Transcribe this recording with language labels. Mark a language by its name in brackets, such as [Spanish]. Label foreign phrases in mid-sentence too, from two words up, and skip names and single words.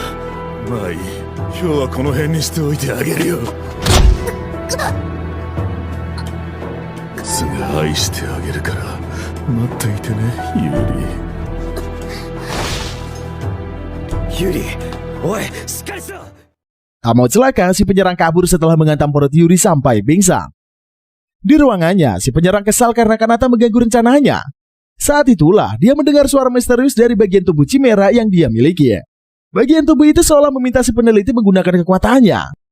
[Japanese] まあいい、今日はこの辺にしておいてあげるよ。すぐ愛してあげるから待っていてね、ユリ。ユリ、おい、しっかりしろ。 [Indonesian] Tak mau celaka, si penyerang kabur setelah menghantam perut Yuri sampai pingsan. Di ruangannya, si penyerang kesal karena Kanata mengganggu rencananya. Saat itulah, dia mendengar suara misterius dari bagian tubuh Chimera yang dia miliki. Bagian tubuh itu seolah meminta si peneliti menggunakan kekuatannya.